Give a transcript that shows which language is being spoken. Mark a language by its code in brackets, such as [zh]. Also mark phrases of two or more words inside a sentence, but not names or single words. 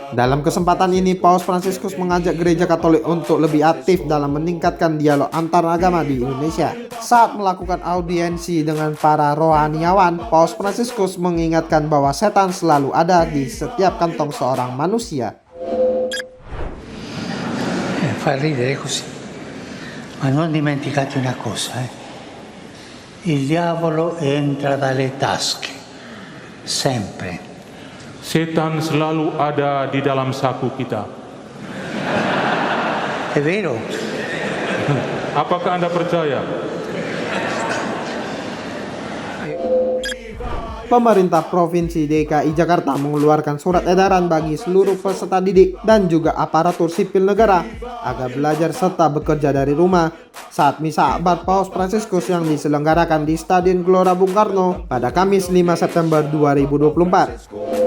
[id] Dalam kesempatan ini, Paus Fransiskus mengajak Gereja Katolik untuk lebih aktif dalam meningkatkan dialog antar agama di Indonesia. Saat melakukan audiensi dengan para rohaniawan, Paus Fransiskus mengingatkan bahwa setan selalu ada di setiap kantong seorang manusia. [it] Fa ridere così, ma non dimenticate una cosa, il diavolo entra dalle tasche, sempre. [id] Setan selalu ada di dalam saku kita. [it] È vero? [id] Apakah Anda percaya? pemerintah Provinsi DKI Jakarta mengeluarkan surat edaran bagi seluruh peserta didik dan juga aparatur sipil negara agar belajar serta bekerja dari rumah saat misa akbar Paus Fransiskus yang diselenggarakan di Stadion Gelora Bung Karno pada Kamis 5 September 2024.